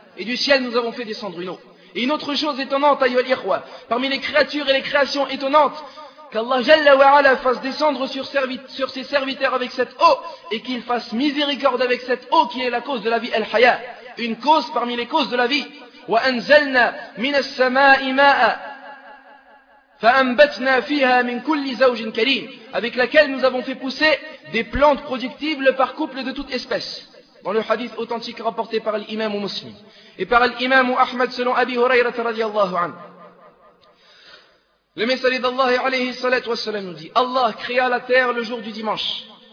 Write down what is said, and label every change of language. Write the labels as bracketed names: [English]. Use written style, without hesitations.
[French] Et du ciel nous avons fait descendre une eau. Et une autre chose étonnante, [Arabic] أيها الإخوة, [French] parmi les créatures et les créations étonnantes, qu'Allah Jalla wa Ala fasse descendre sur ses serviteurs avec cette eau, et qu'il fasse miséricorde avec cette eau qui est la cause de la vie, الحياة, une cause parmi les causes de la vie. [Arabic] وأنزلنا من السماء ماء فأنبتنا فيها من كل زوج كريم. [French] Avec laquelle nous avons fait pousser des plantes productibles par couple de toute espèce. Dans le hadith authentique rapporté par l'imam Muslim et par l'imam Ahmed selon Abi Hurayra radiallahu anhu. Le messager d'Allah alayhi salat wa salam nous dit: Allah créa la terre le jour du dimanche.